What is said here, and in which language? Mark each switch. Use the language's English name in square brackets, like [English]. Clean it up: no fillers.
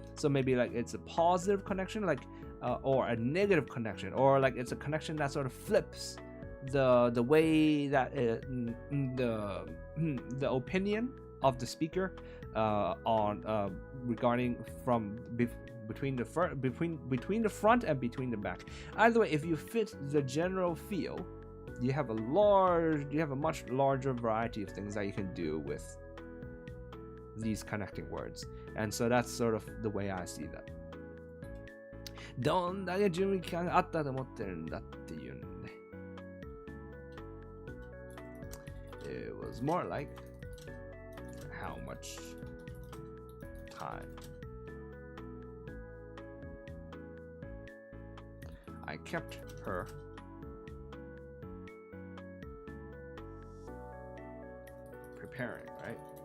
[English] So maybe like it's a positive connection, like or a negative connection, or like it's a connection that sort of flips the way that the opinion of the speaker on regarding from between the front and between the back. Either way, if you fit the general feel, you have a much larger variety of things that you can do with these connecting words. And so that's sort of the way I see that. [Japanese] どんだけ準備期間があったと思ってるんだっていうんで。 [English] It was more like how much time I kept her preparing, right?